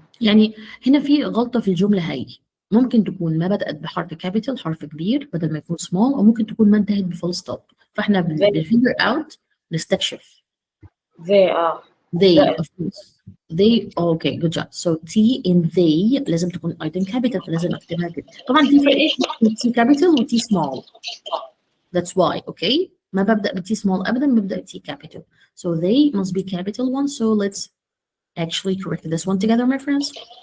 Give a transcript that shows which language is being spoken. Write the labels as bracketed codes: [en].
[ar] يعني هنا في غلطة في الجملة هاي. ممكن تكون ما بدأت بحرف كابيتال، حرف كبير بدل ما يكون small، أو ممكن تكون ما انتهت بفول ستوب. فاحنا بنفيجر اوت نستكشف. [en] They of course. They okay, good job. So T in they [ar] لازم تكون [en] item capital، [ar] فلازم اكتبها كده. طبعا في فرق T capital و T small. [en] That's why, okay? [ar] ما ببدأ ب T small أبدا، ببدأ ب T capital. [en] So they must be capital one. So let's actually correct this one together, my friends.